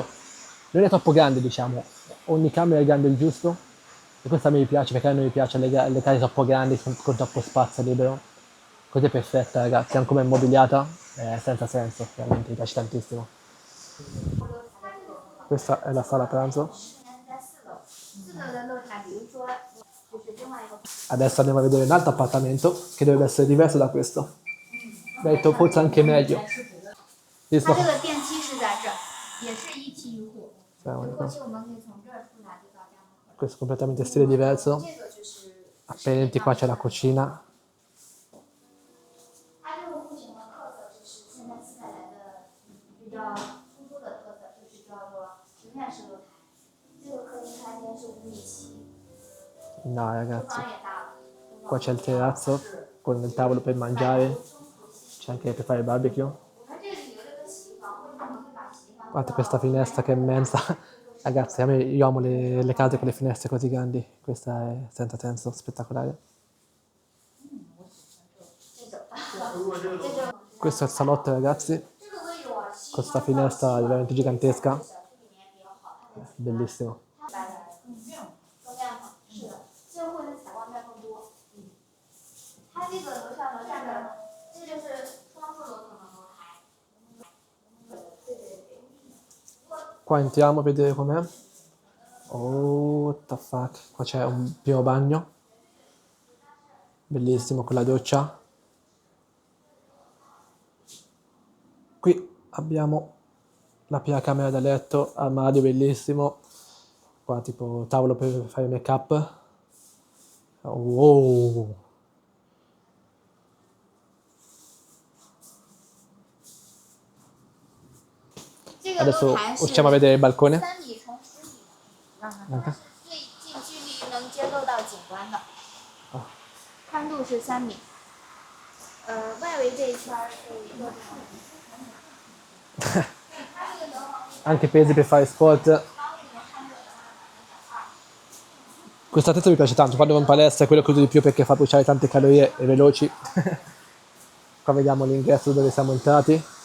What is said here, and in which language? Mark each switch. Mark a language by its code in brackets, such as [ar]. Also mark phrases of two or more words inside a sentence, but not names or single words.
[it] Non è troppo grande, diciamo. Ogni camera è grande il giusto. E questa a me mi piace, perché a noi mi piacciono le case troppo grandi, con troppo spazio libero. Così è perfetta, ragazzi, anche come è immobiliata, è senza senso, veramente, mi piace tantissimo. Questa è la sala pranzo. [zh] 在四楼，四楼的露台，比如说就是另外一个， [it] Adesso andiamo a vedere un altro appartamento che dovrebbe essere diverso da questo. Detto forse anche meglio. [zh] 它这个电梯是在这儿，也是一梯一户。过去我们可以从这儿出来就到家门口。 [it] Questo è completamente stile diverso. [zh] 这个就是。 [it] Appena entri qua c'è la cucina. [zh] 它这个户型的特色就是现在自在宅的比较突出的特色，就是叫做平面式露台。这个客厅开间是5.7米， [it] No, [zh] 厨 [it] ragazzi. [zh] 房也大了。 [it] Qua c'è il terrazzo con il tavolo per mangiare. C'è anche per fare il barbecue. [zh] 我们这里留了个洗衣房，为什么会把洗衣房？ [it] Guardate questa finestra che è immensa. Ragazzi, io amo le case con le finestre così grandi. Questa è senza senso, spettacolare. Questo è il salotto, ragazzi. [zh] 这个位置我希 [it] Con questa finestra veramente gigantesca. [zh] 小区里面比较好看的。 [it] Bellissimo. [zh] 更亮嘛，是的，这个会的采光面更多。它这个楼上楼下的，这就是双数楼层的楼台。对对对。 [it] Qua entriamo a vedere com'è. [en] Oh, what the fuck. [it] Qua c'è un primo bagno. Bellissimo con la doccia. Qui abbiamo la prima camera da letto, armadio bellissimo. Qua tipo tavolo per fare il make up. Wow. Adesso usciamo a vedere il balcone. [zh] 3 米乘10米，它是最近距离能接受到景观的。宽度是3米。外围这一圈是一个。 [it] Anche pesi per fare sport. Questo attrezzo mi piace tanto, quando vado in palestra è quello che uso di più perché fa bruciare tante calorie e veloci. Qua vediamo l'ingresso dove siamo entrati.